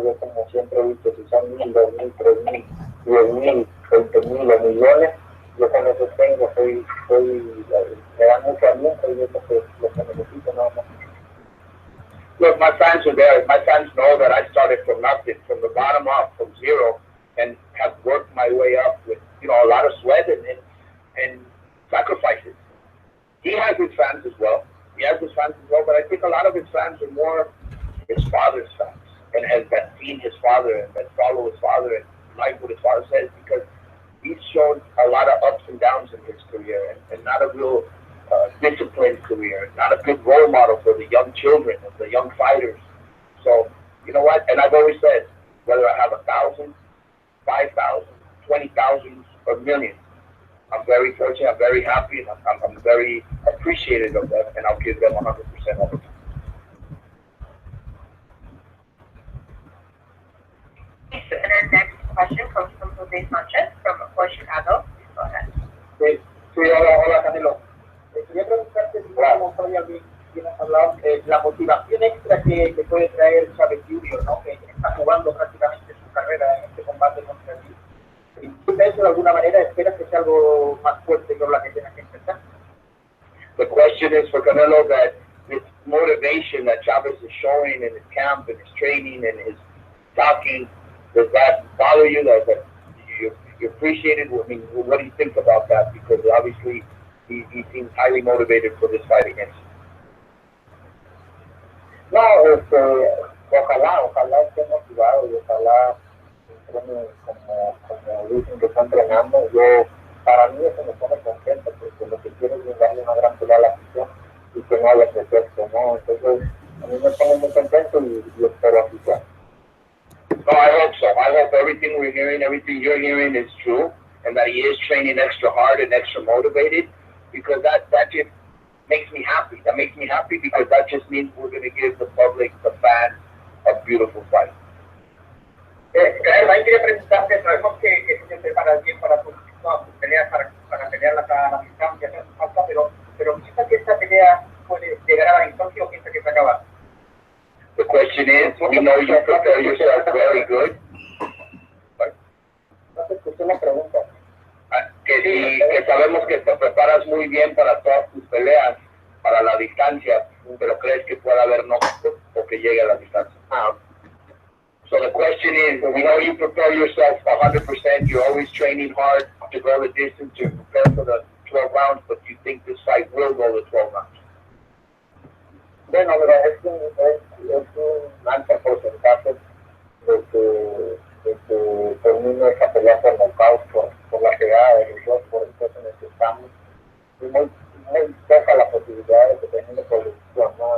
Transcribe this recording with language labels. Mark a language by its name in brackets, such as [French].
[Spanish] Yo, como siempre he dicho, si son 1,000, 2,000, 3,000, 10,000, 20,000 o millones, yo con eso tengo, me da mucho aliento y es lo que necesito, nada más. [English] Look, my fans are there. My fans know that I started from nothing, from the bottom up, from zero, and have worked my way up with, you know, a lot of sweat and sacrifices. He has his fans as well. But I think a lot of his fans are more his father's fans, and have seen his father and that follow his father and like what his father says, because he's shown a lot of ups and downs in his career, and not a real disciplined career, not a good role model for the young children and the young fighters. So, you know what? And I've always said, whether I have 1,000, 5,000, 20,000, or millions, I'm very fortunate, I'm very happy, and I'm very appreciative of them, and I'll give them 100% of it. And our next question comes from Jose Sanchez from Chicago. Please go ahead. [Spanish] Sí, hola Canelo. Quería preguntarte si podemos hablar de la motivación extra que puede traer Chavez Jr, ¿no? Que está jugando prácticamente su carrera en este combate contra ti. ¿Y tú de alguna manera esperas que sea algo más fuerte que la que tienes que enfrentar? [English] The question is for Canelo that this motivation that Chavez is showing in his camp and his training and his talking, does that bother you? That you appreciate it? I mean, what do you think about that? Because obviously he seems highly motivated for this fight against you. [Spanish] No, ojalá esté motivado y ojalá entrene como dicen que está entrenando. Para mí eso me pone contento porque lo que quiero es darle una gran pelea a la afición y que no haya pretexto, ¿no? Entonces, a mí me pone muy contento y espero así sea. [English] No, I hope so. I hope everything we're hearing, everything you're hearing is true, and that he is training extra hard and extra motivated, because that just makes me happy. That makes me happy because that just means we're going to give the public, the fans, a beautiful fight. [Spanish] Ahí quería preguntarte, sabemos que tú te preparas bien para tus peleas, para pelear a la distancia, no hace falta, pero piensa que esta pelea puede llegar a la distancia o piensa que se acaba. [English] The question is, we know you prepare yourself very good. [Spanish] No te escuché la pregunta. Que sabemos que te preparas muy bien para todas tus peleas, para la distancia, pero crees que pueda haber knockout o que llegue a la distancia. [English] So the question is, we know you prepare yourself 100%, you're always training hard to go the distance, to prepare for the 12 rounds, but do you think this fight will go the 12 rounds? [Spanish] Bueno, es un alto porcentaje de que termine esa pelea por nocaut, por la pegada de los dos, por el peso en el que estamos. Y muy poca la posibilidad de que termine por decisión, ¿no?